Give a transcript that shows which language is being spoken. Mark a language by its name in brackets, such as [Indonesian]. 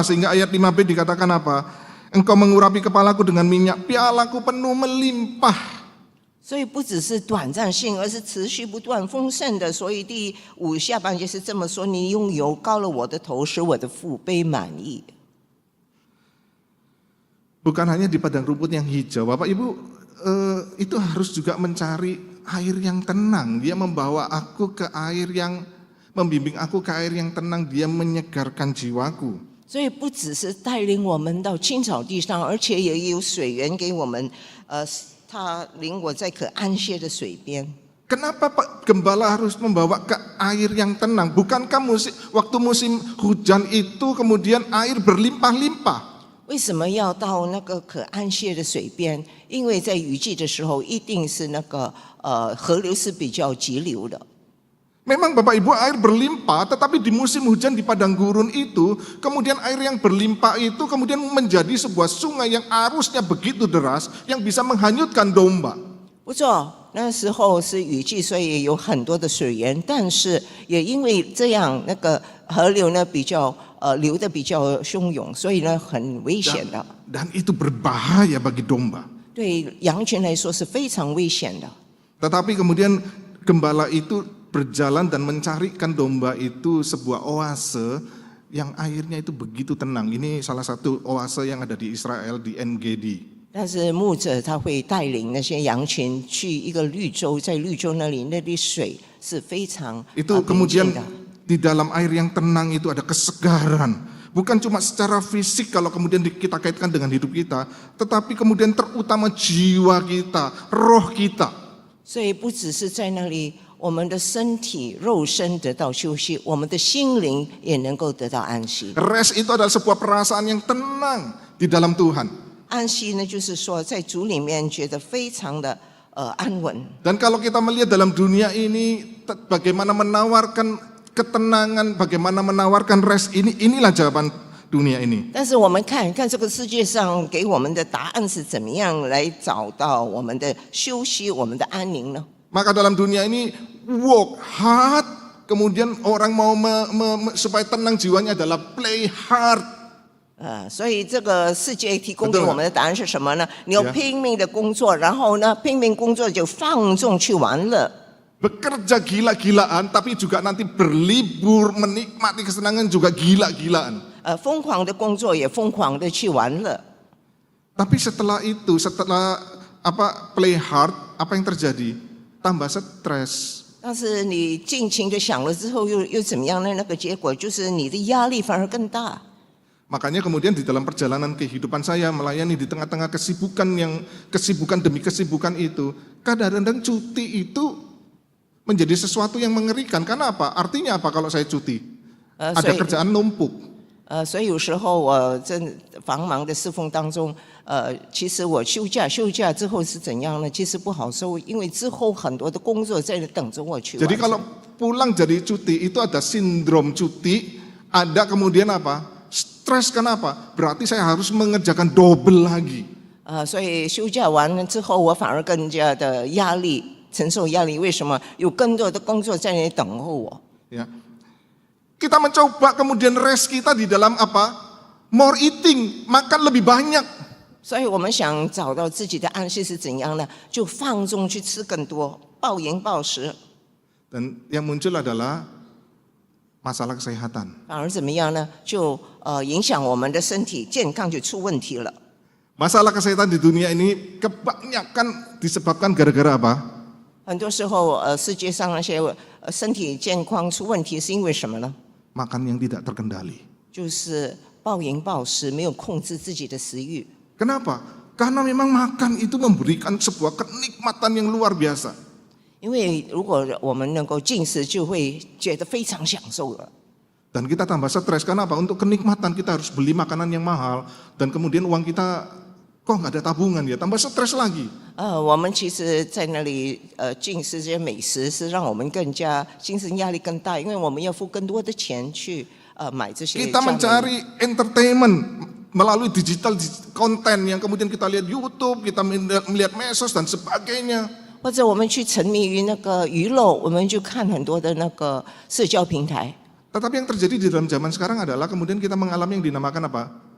[Indonesian] Sehingga ayat 5b dikatakan apa? Engkau mengurapi kepalaku dengan minyak, pialaku penuh melimpah. [Chinese] 所以不只是短暂性，而是持续不断丰盛的。所以第5下半节是这么说：你用油膏了我的头，使我的腹杯满溢。 [Indonesian] Bukan hanya di padang rumput yang hijau, Bapak Ibu, itu harus juga mencari air yang tenang. Dia membawa aku ke air yang, membimbing aku ke air yang tenang. Dia menyegarkan jiwaku. [Chinese] 所以不只是带领我们到青草地上，而且也有水源给我们。他领我在可安歇的水边。 [Indonesian] Kenapa Pak Gembala harus membawa ke air yang tenang? Bukankah waktu musim hujan itu kemudian air berlimpah-limpah? [Chinese] 为什么要到那个可安歇的水边？因为在雨季的时候，一定是那个河流是比较急流的。 [Indonesian] Memang Bapak Ibu air berlimpah, tetapi di musim hujan di padang gurun itu, kemudian air yang berlimpah itu kemudian menjadi sebuah sungai yang arusnya begitu deras, yang bisa menghanyutkan domba. [Chinese] 不错，那时候是雨季，所以有很多的水源，但是也因为这样，那个河流呢比较流得比较汹涌，所以呢很危险的。 [Indonesian] Dan itu berbahaya bagi domba. [Chinese] 对羊群来说是非常危险的。 [Indonesian] Tetapi kemudian gembala itu berjalan dan mencarikan domba itu sebuah oase yang airnya itu begitu tenang. Ini salah satu oase yang ada di Israel di En-Gedi. [Chinese] 但是牧者他会带领那些羊群去一个绿洲，在绿洲那里，那里水是非常 [Indonesian] Itu [Chinese] 平 [Indonesian] kemudian [Chinese] 静的。 [Indonesian] di dalam air yang tenang itu ada kesegaran. Bukan cuma secara fisik kalau kemudian kita kaitkan dengan hidup kita, tetapi kemudian terutama jiwa kita, roh kita. [Chinese] 所以不只是在那里，我们的身体肉身得到休息，我们的心灵也能够得到安息。 [Indonesian] Rest itu adalah sebuah perasaan yang tenang di dalam Tuhan. [Chinese] 安息呢，就是说在主里面觉得非常的安稳。 [Indonesian] Dan kalau kita melihat dalam dunia ini bagaimana menawarkan ketenangan, bagaimana menawarkan rest, inilah jawaban dunia ini. [Chinese] 但是我们看看这个世界上给我们的答案是怎么样来找到我们的休息、我们的安宁呢？ [Indonesian] Maka dalam dunia ini [English] work hard, [Indonesian] kemudian orang mau supaya tenang jiwanya adalah [English] play hard. [Chinese] 所以这个世界提供给我们的答案是什么呢？你要拼命的工作，然后呢，拼命工作就放纵去玩乐。 [Indonesian] Bekerja gila-gilaan, tapi juga nanti berlibur, menikmati kesenangan juga gila-gilaan. [Chinese] 疯狂的工作也疯狂的去玩乐。 [Indonesian] Tapi setelah itu, setelah [English] play hard, [Indonesian] apa yang terjadi? Tambah stres. [Chinese] 但是你尽情的想了之后又怎么样呢？那个结果就是你的压力反而更大。 [Indonesian] Makanya kemudian di dalam perjalanan kehidupan saya melayani di tengah-tengah kesibukan demi kesibukan itu, kadang-kadang cuti itu menjadi sesuatu yang mengerikan. Karena apa? Artinya apa kalau saya cuti? Ada kerjaan numpuk. [Chinese] 所以有时候我在繁忙的侍奉当中，其实我休假之后是怎样呢？其实不好受，因为之后很多的工作在等着我去完成。 [Indonesian] Jadi kalau pulang jadi cuti itu ada sindrom cuti, ada kemudian apa? Stres. Kenapa? Berarti saya harus mengerjakan double lagi. [Chinese] 所以休假完了之后，我反而更加的压力，承受压力。为什么？有更多的工作在那里等候我。 Ya. [Indonesian] Kita mencoba kemudian rest kita di dalam apa? [English] More eating, [Indonesian] makan lebih banyak. [Chinese] 所以我们想找到自己的安息是怎样呢？就放纵去吃更多，暴饮暴食。 [Indonesian] Dan yang muncul adalah masalah kesehatan. [Chinese] 反而怎么样呢？就影响我们的身体健康就出问题了。 [Indonesian] Masalah kesehatan di dunia ini kebanyakan disebabkan gara-gara apa? [Chinese] 很多时候，世界上那些身体健康出问题是因为什么呢？ [Indonesian] Makan yang tidak terkendali. [Chinese] 就是暴饮暴食，没有控制自己的食欲。 [Indonesian] Kenapa? Karena memang makan itu memberikan sebuah kenikmatan yang luar biasa. [Chinese] 因为如果我们能够进食，就会觉得非常享受了。 [Indonesian] Dan kita tambah stres. Kenapa? Untuk kenikmatan kita harus beli makanan yang mahal. Dan kemudian uang kita kok nggak ada tabungan ya, tambah stres lagi. [Chinese] 我们其实在那里进食这些美食，是让我们更加精神压力更大，因为我们要付更多的钱去买这些。 [Indonesian] Kita mencari entertainment melalui digital konten yang kemudian kita lihat YouTube, kita melihat medsos dan sebagainya. [Chinese] 或者我们去沉迷于那个娱乐，我们就看很多的那个社交平台。 [Indonesian] Tetapi yang terjadi di dalam zaman sekarang adalah kemudian kita mengalami yang dinamakan apa?